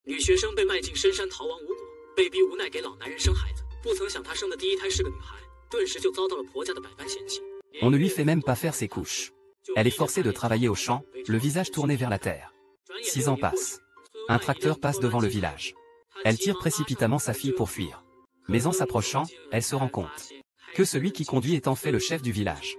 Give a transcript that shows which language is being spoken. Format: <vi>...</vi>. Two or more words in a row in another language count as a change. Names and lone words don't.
<zh>女学生被卖进深山逃亡无果，被逼无奈给老男人生孩子，不曾想她生的第一胎是个女孩，顿时就遭到了婆家的百般嫌弃。</zh> <fr>On ne lui fait même pas faire ses couches. Elle est forcée de travailler au champ, le visage tourné vers la terre. 6 ans passent. Un tracteur passe devant le village. Elle tire précipitamment sa fille pour fuir. Mais en s'approchant, elle se rend compte que celui qui conduit est en fait le chef du village.</fr>